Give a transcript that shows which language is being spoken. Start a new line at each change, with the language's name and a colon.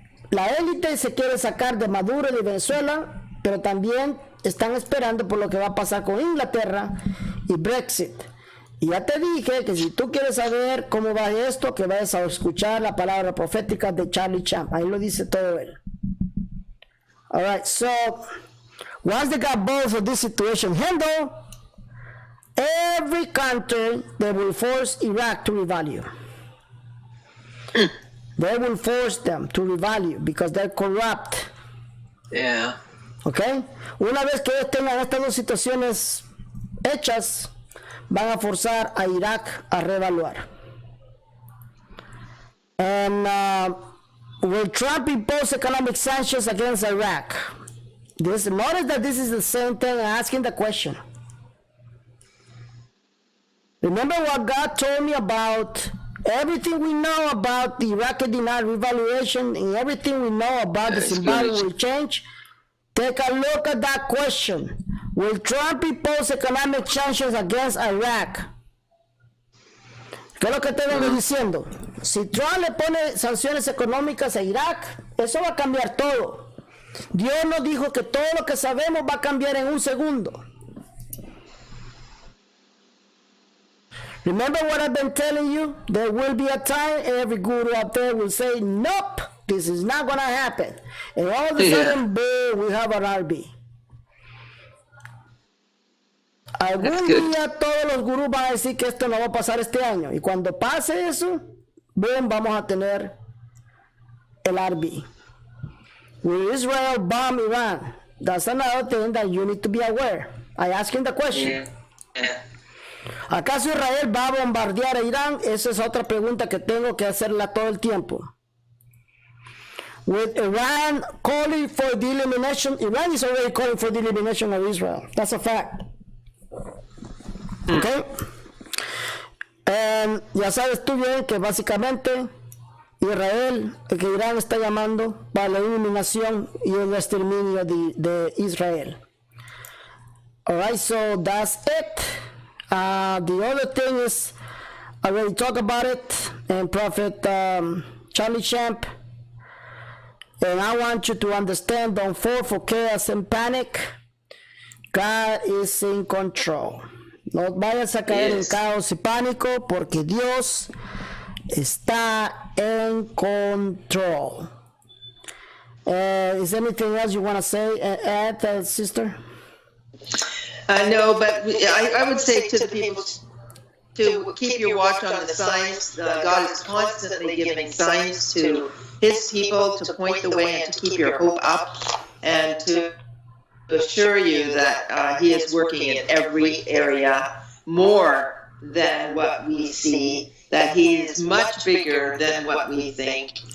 Spanish: La élite se quiere sacar de Maduro y de Venezuela, pero también están esperando por lo que va a pasar con Inglaterra y Brexit. Y ya te dije que si tú quieres saber cómo va esto, que vayas a escuchar la palabra profética de Charlie Champ. Ahí lo dice todo él.
English: Alright, so once they got both of this situation handled, every country, they will force Iraq to revalue. They will force them to revalue because they're corrupt. Yeah. Okay?
Spanish: Una vez que ellos tengan estas dos situaciones hechas, van a forzar a Irak a revaluar.
English: And will Trump impose economic sanctions against Iraq? Notice that this is the same thing asking the question. Remember what God told me about everything we know about the Iraqi dinar revaluation and everything we know about the Zimbabwe will change? Take a look at that question. Will Trump impose economic sanctions against Iraq?
Spanish: ¿Qué es lo que te vengo diciendo? Si Trump le pone sanciones económicas a Irak, eso va a cambiar todo. Dios nos dijo que todo lo que sabemos va a cambiar en un segundo.
English: Remember what I've been telling you? There will be a time every guru out there will say, nope, this is not going to happen. And all of a sudden, boom, we have an RB.
Spanish: Algún día todos los gurús van a decir que esto no va a pasar este año. Y cuando pase eso, boom, vamos a tener el RB.
English: Will Israel bomb Iran? That's another thing that you need to be aware. I ask him the question. Yeah.
Spanish: ¿Acaso Israel va a bombardear a Irán? Esa es otra pregunta que tengo que hacerla todo el tiempo.
English: With Iran calling for the elimination, Iran is already calling for the elimination of Israel. That's a fact. Okay?
Spanish: Ya sabes tú bien que básicamente Israel, que Irán está llamando para la eliminación y el exterminio de Israel.
English: Alright, so that's it. The other thing is, I already talked about it, and Prophet Charlie Champ, and I want you to understand, don't fall for chaos and panic. God is in control.
Spanish: No vayas a caer en caos y pánico, porque Dios está en control.
English: Is there anything else you want to say, add, sister? No, but I would say to the people to keep your watch on the signs. God is constantly giving signs to his people to point the way and to keep your hope up and to assure you that he is working in every area more than what we see, that he is much bigger than what we think.